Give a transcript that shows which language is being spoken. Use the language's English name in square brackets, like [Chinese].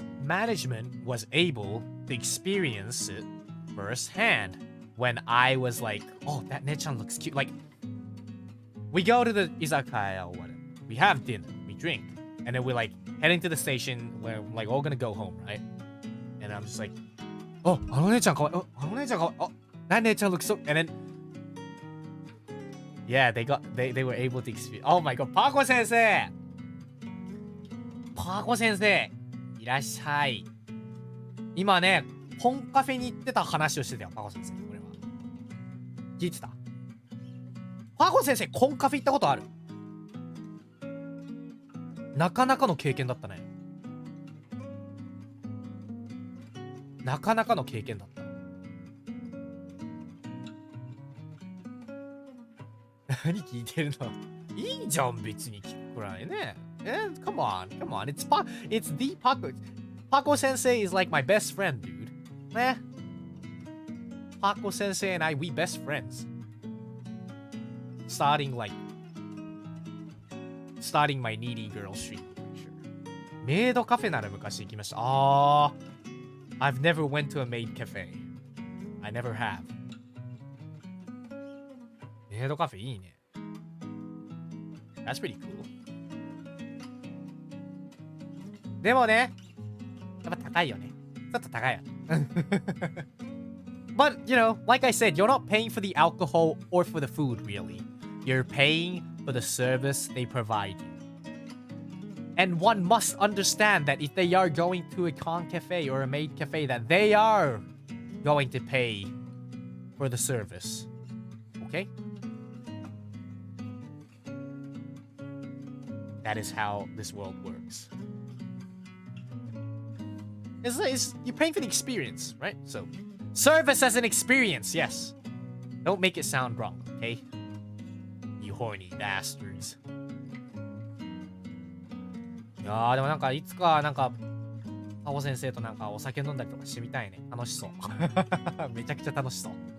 [English] management was able to experience it firsthand when I was like, oh, that Nechan looks cute. Like, we go to the izakaya or whatever. We have dinner, we drink, and then we're like heading to the station where we're like all gonna go home, right? And I'm just like, oh, [Japanese] あの姉ちゃんかわいい. Oh, あの姉ちゃんかわいい. [English] Oh, that Nechan looks so. And then, yeah, they were able to experience. Oh my god, パコ先生! [Japanese] パコ先生!いらっしゃい。今ね、コンカフェに行ってた話をしてたよ、パコ先生。これは。聞いてた？パコ先生、コンカフェ行ったことある？なかなかの経験だったね。なかなかの経験だった。何聞いてるの？いいじゃん、別に聞くくらいね。 [English] Come on. It's the Paco. Paco Sensei is like my best friend, dude. Paco Sensei and we best friends. Starting my needy girl streak, for sure. [Japanese] メイドカフェなら昔行きました。 [English] I've never went to a maid cafe. I never have. [Japanese] メイドカフェいいね。 [English] That's pretty cool. [Japanese] でもね、やっぱ高いよね。ちょっと高いよね。 [English] But, you know, like I said, you're not paying for the alcohol or for the food, really. You're paying for the service they provide you. And one must understand that if they are going to a con cafe or a maid cafe, that they are going to pay for the service. Okay? That is how this world works. You're paying for the experience, right? So, service as an experience, yes. Don't make it sound wrong, okay? You horny bastards. [Japanese] いやー、でもなんかいつかなんかパオ先生となんかお酒飲んだりとかしてみたいね。楽しそう。めちゃくちゃ楽しそう。